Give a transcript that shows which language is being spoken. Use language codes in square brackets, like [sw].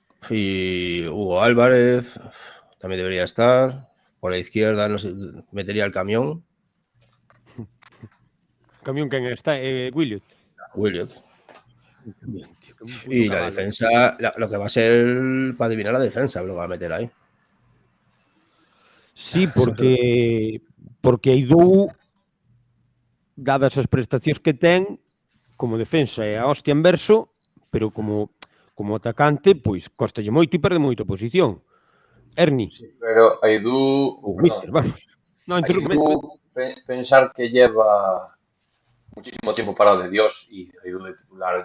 [es] Y Hugo Álvarez también debería estar. Por la izquierda no sé, metería el Camión. [gl] Camión quen está? Williot. [es] Y la defensa, lo que va a ser para adivinar la defensa, lo que va a meter ahí. [gl] Sí, porque Eidou, dadas as prestacións que ten, como defensa é a hostia en verso, pero como atacante, pois costalle moito e perde moito a posición. [es] Ernie. Sí, pero Eidou... Mister, vamos. No, Eidou, pensar que lleva muchísimo tiempo parado de Dios y Eidou de titular.